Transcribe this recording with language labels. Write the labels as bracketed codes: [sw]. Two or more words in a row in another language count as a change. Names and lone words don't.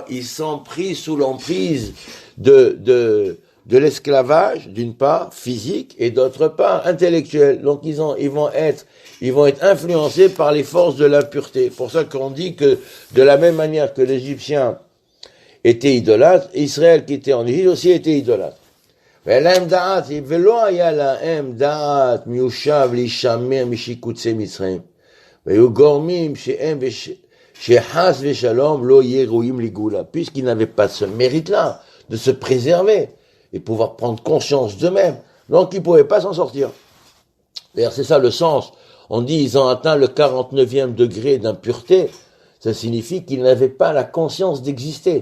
[fr] Ils sont pris sous l'emprise de l'esclavage, d'une part, physique, et d'autre part, intellectuel. Donc, ils vont être influencés par les forces de l'impureté. C'est pour ça qu'on dit que, de la même manière que l'Égyptien était idolâtre, Israël qui était en Égypte aussi était idolâtre. [he] Mais lהם דעת, ולא היה להם דעת מיושב להישמר משיקוצי מצרים. והיו גורמים שחס ושלום לא יהיה ראויים לגאולה. [fr] Puisqu'ils n'avaient pas ce mérite-là, de se préserver, et pouvoir prendre conscience d'eux-mêmes. Donc ils ne pouvaient pas s'en sortir. D'ailleurs, c'est ça le sens. On dit ils ont atteint le 49e degré d'impureté. Ça signifie qu'ils n'avaient pas la conscience d'exister.